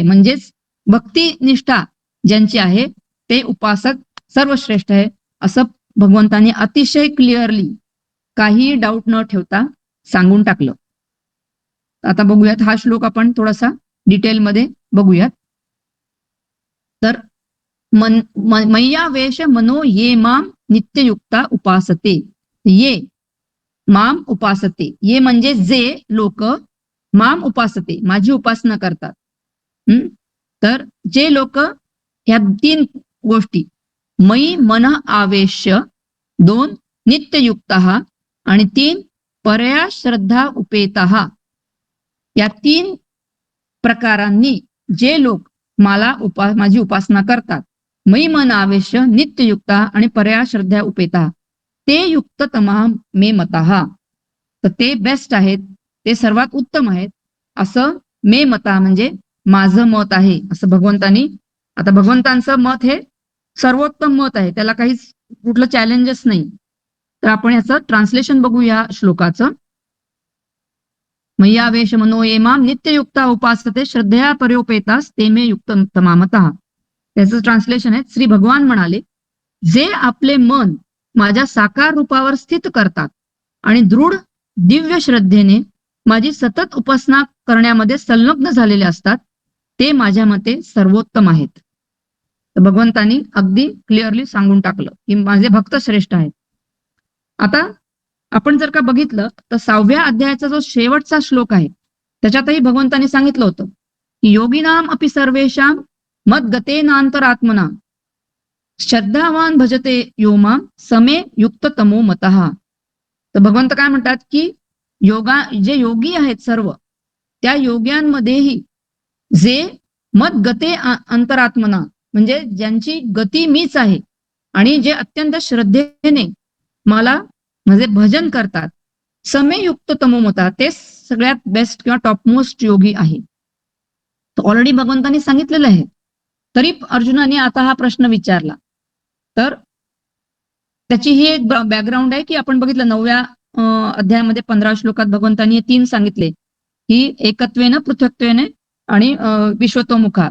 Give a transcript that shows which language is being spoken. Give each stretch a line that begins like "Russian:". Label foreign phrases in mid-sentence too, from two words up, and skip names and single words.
Marathi: म्हणजेच भक्ती निष्ठा ज्यांची आहे ते उपासक सर्वश्रेष्ठ आहे असं भगवंतांनी अतिशय क्लिअरली काही डाऊट न ठेवता सांगून टाकलं. आता बघूयात हा श्लोक आपण थोडासा डिटेलमध्ये बघूयात.
Sanskrit: तर मय्यावेश मनो ये माम नित्ययुक्ता उपासते. ये माम उपासते,
Marathi: ये म्हणजे जे लोक
Sanskrit: माम उपासते
Marathi: माझी उपासना करतात. तर जे लोक ह्या 3 गोष्टी
Sanskrit: मयी मन आवेश,
Marathi: 2 नित्ययुक्त आणि 3
Sanskrit: परया श्रद्धा उपेता,
Marathi: या 3 प्रकारांनी जे लोक मला माझी उपासना करतात,
Sanskrit: मयी मन आवेश,
Marathi: नित्ययुक्ता आणि
Sanskrit: परया श्रद्धा उपेता, ते युक्ततमा मे मतः.
Marathi: तर ते बेस्ट आहेत, ते सर्वात उत्तम आहेत असं
Sanskrit: मे मता
Marathi: म्हणजे माझं मत आहे असं भगवंतांनी. आता भगवंतांचं मत हे सर्वोत्तम मत आहे, त्याला काहीच कुठलं चॅलेंजेस नाही. तर आपण याचं ट्रान्सलेशन बघूया श्लोकाचं.
Sanskrit: मय्यावेश मनो ये माम नित्ययुक्ता उपासते श्रद्धया पर्योपेतास ते मे युक्ततमा मतः.
Marathi: त्याचं ट्रान्सलेशन आहे, श्री भगवान म्हणाले, जे आपले मन माझ्या साकार रूपावर स्थित करतात आणि दृढ दिव्य श्रद्धेने माझी सतत उपासना करण्यामध्ये संलग्न झालेले असतात, ते माझ्या मते सर्वोत्तम आहेत. तर भगवंतांनी अगदी क्लिअरली सांगून टाकलं की माझे भक्त श्रेष्ठ आहेत. आता आपण जर का बघितलं तर 6व्या अध्यायाचा जो शेवटचा श्लोक आहे त्याच्यातही भगवंतांनी सांगितलं होतं की
Sanskrit: योगिनाम अपि सर्वेषाम मद्गतेनांतरात्मना श्रद्धावान भजते यो माम समे युक्ततमो मतः.
Marathi: तर भगवंत काय म्हणतात की जे योगी आहेत सर्व त्या योग्यांमध्येही जे
Sanskrit: मद्गते अंतरात्मना
Marathi: म्हणजे ज्यांची गती मीच आहे आणि जे अत्यंत श्रद्धेने मला म्हणजे भजन करतात,
Sanskrit: समे युक्ततमो मतः,
Marathi: ते सगळ्यात बेस्ट किंवा टॉपमोस्ट योगी आहे. तर ऑलरेडी भगवंतांनी सांगितलेलं आहे, तरी अर्जुनाने आता हा प्रश्न विचारला. तर त्याची ही एक बॅकग्राऊंड आहे की आपण बघितलं 9व्या अध्यायामध्ये 15 श्लोकात भगवंतांनी 3 सांगितले की एकत्वेन पृथक्त्वेने आणि विश्वतोमुखा.